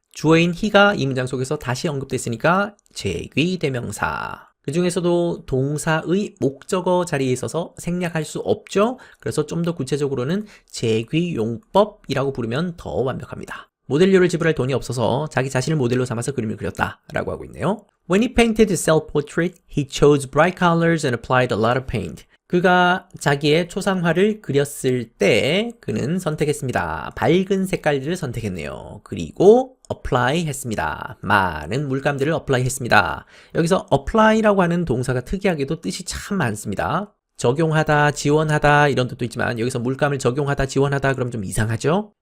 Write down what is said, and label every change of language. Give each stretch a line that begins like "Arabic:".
Korean: 주어인 he가 이 문장 속에서 다시 언급됐으니까 제귀 대명사. 그 중에서도 동사의 목적어 자리에 있어서 생략할 수 없죠. 그래서 좀 더 구체적으로는 제귀용법이라고 부르면 더 완벽합니다. 모델료를 지불할 돈이 없어서 자기 자신을 모델로 삼아서 그림을 그렸다 라고 하고 있네요.
English: When he painted his self-portrait, he chose bright colors and applied a lot of paint.
Korean: 그가 자기의 초상화를 그렸을 때 그는 선택했습니다. 밝은 색깔들을 선택했네요. 그리고 apply 했습니다. 많은 물감들을 apply 했습니다. 여기서 apply라고 하는 동사가 특이하게도 뜻이 참 많습니다. 적용하다, 지원하다 이런 뜻도 있지만 여기서 물감을 적용하다, 지원하다 그럼 좀 이상하죠?